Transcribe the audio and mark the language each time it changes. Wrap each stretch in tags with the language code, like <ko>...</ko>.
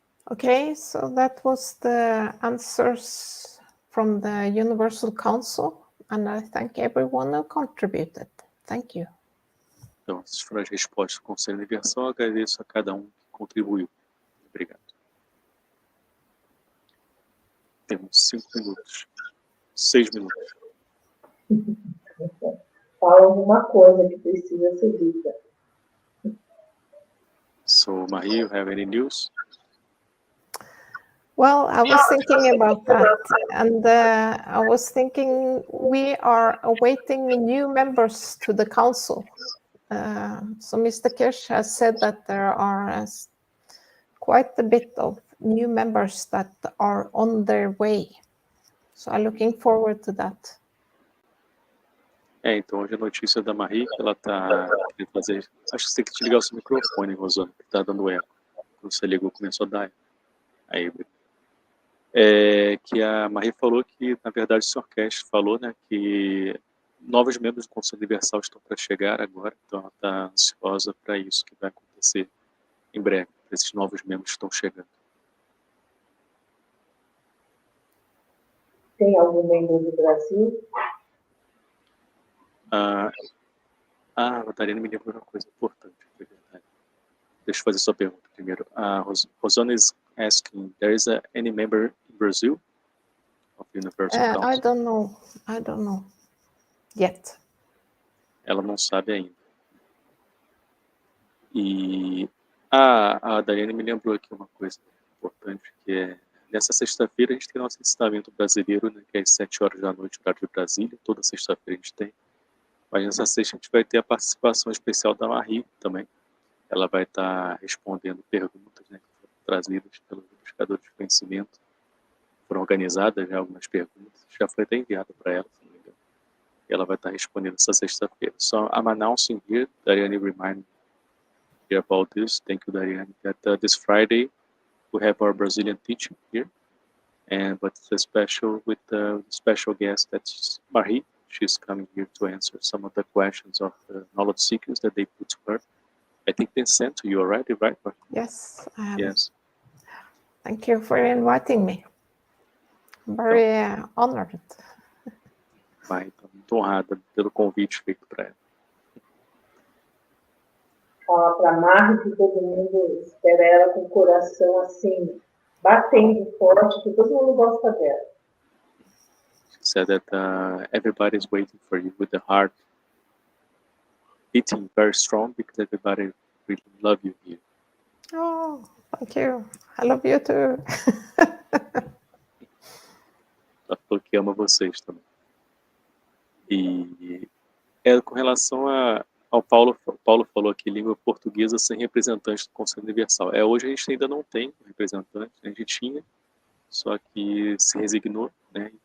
<en>Okay, so that was the answers from the Universal Council, and I thank everyone who contributed. Thank you.</en> <pt>Então, essas foram as respostas do Conselho Universal. Agradeço a cada um que contribuiu. Obrigado. Temos 5 minutos. 6 minutos. Fala alguma coisa que precisa ser dita.</pt> <en>So, Marie, you have any news? Well, I was thinking about that, and I was thinking we are awaiting new members to the council. So Mr. Keshe has said that there are quite a bit of new members that are on their way. So I'm looking forward to that.</en> <pt>Então hoje a notícia da Marie, que ela está querendo fazer... Acho que você tem que te ligar o seu microfone, Rosana, que está dando eco. Quando você ligou, começou a dar eco. Aí, que a Marie falou que, na verdade, o Sr. Keshe falou, né, que novos membros do Conselho Universal estão para chegar agora, então ela está ansiosa para isso que vai acontecer em breve, para esses novos membros que estão chegando. Tem algum membro do Brasil? A Natarina me lembrou uma coisa importante, é verdade. Deixa eu fazer sua pergunta primeiro.</pt> <en>Rosana is asking, there is any member in Brazil of the Universal Council? I don't know yet.</en> <pt>ela não sabe ainda. E a Dariane me lembrou aqui uma coisa importante, que é, nessa sexta-feira a gente tem nosso ensinamento brasileiro, né, que é às 7 horas da noite, horário de Brasília, toda sexta-feira a gente tem. Mas nessa sexta a gente vai ter a participação especial da Marie também. Ela vai estar respondendo perguntas, né, que foram trazidas pelos buscadores de conhecimento. Foram organizadas já algumas perguntas, já foi até enviada para ela, se não me engano. E ela vai estar respondendo essa sexta-feira.</pt> <en>So I'm announcing here, Dariane remind me here about this. Thank you, Dariane. That this Friday we have our Brazilian teaching here, but it's a special with the special guest, that's Marie. She's coming here to answer some of the questions of the knowledge seekers that they put to her. I think they sent to you already, right? Yes. Yes. Thank you for inviting me. I'm very honored.</en> <pt>Vai, estou muito honrada pelo convite feito para ela. Fala para a Marie que todo mundo espera ela com o coração assim, batendo forte, que todo mundo gosta dela.</pt> <en>She said that everybody's waiting for you with the heart beating very strong because everybody really love you here. Oh, thank you. I love you too.</en> <pt>Ela falou que ama vocês também. E com relação ao Paulo falou aqui, língua portuguesa sem representante do Conselho Universal. Hoje a gente ainda não tem representante, a gente tinha, só que se resignou, né?</pt>